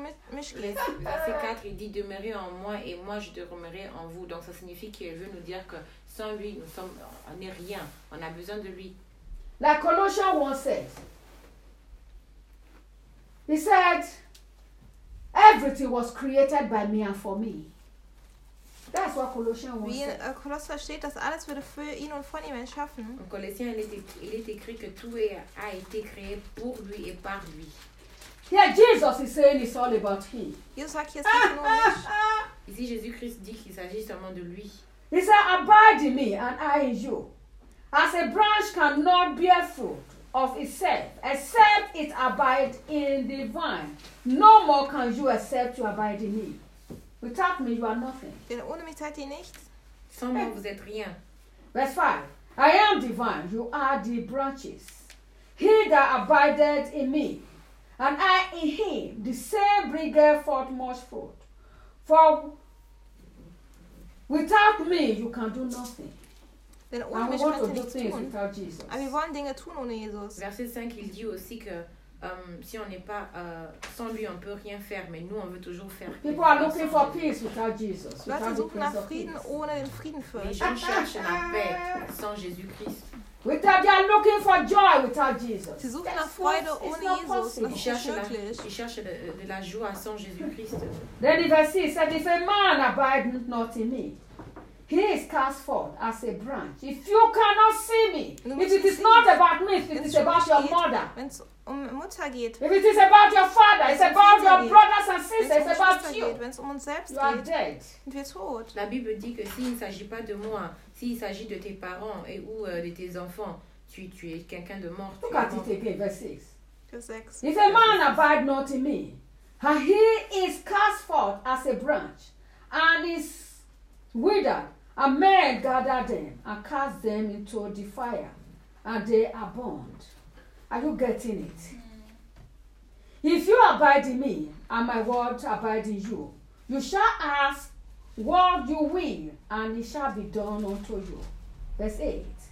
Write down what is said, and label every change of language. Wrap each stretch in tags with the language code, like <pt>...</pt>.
<fr>Verset 4, il dit, demeurez en moi et moi je demeurerai en vous. Donc ça signifie qu'il veut nous dire que sans lui, on n'est rien. On a besoin de lui.</fr> <en>Like Colossians 1 says, he said, everything was created by me and for me. That's what Colossians</en> <de>wie in Kolosser steht, dass alles würde für ihn und von ihm entschaffen.</de> <fr>In Kolossien, il est écrit que tout a été créé pour lui et par lui.</fr> <en>Yeah, Jesus is saying it's all about him.</en> <de>Jesus sagt, es geht nur um mich.</de> <fr>Ici, Jésus-Christ dit qu'il s'agit seulement de lui.</fr> <en>He said, abide in me and I in you. As a branch cannot bear fruit of itself, except it abide in the vine, no more can you accept to abide in me. Without me, you are nothing.</en> <de>Denn ohne mich seid ihr nichts.</de> <fr>Sans moi, vous êtes rien.</fr> <en>Verse 5. I am divine, you are the branches. He that abided in me, and I in him, the same bringeth forth much fruit. For without me, you can do nothing.</en> <de>Denn ohne mich könnt ihr nichts tun.</de> <en>Without Jesus.</en> <de>Aber wir wollen Dinge tun ohne Jesus.</de> <fr>Verset 5, il dit aussi que si on n'est pas sans lui, on peut rien faire, mais nous, on veut toujours faire.</fr> <en>People are looking for peace without Jesus.</en> <de>Leute suchen nach Frieden ohne den Frieden für.</de> <fr>Les gens cherchent la paix sans Jésus-Christ.</fr> <en>Without, they are looking for joy without Jesus.</en> <de>Sie suchen nach Freude ohne Jesus.</de> <fr>Ils cherchent de la joie sans Jésus-Christ.</fr> <en>Then in verse 6, said, if a man abideth not in me, he is cast forth as a branch. If you cannot see me, if it is not about me, if it is about your mother.</en> <de>Mutter geht.</de> <en>If it is about your father, it's about your brothers and sisters, it's about you.</en> <de>Wenn es um uns selbst geht, sind wir tot.</de> <fr>La Bible dit que s'il ne s'agit pas de moi, s'il s'agit de tes parents et ou de tes enfants, tu es quelqu'un de mort.</fr> <en>Look at it again, verse 6. If a man abide not in me, and he is cast forth as a branch, and is withered, and men gather them, and cast them into the fire, and they are burned. Are you getting it? If you abide in me and my word abide in you, you shall ask what you will, and it shall be done unto you. Verse 8.</en>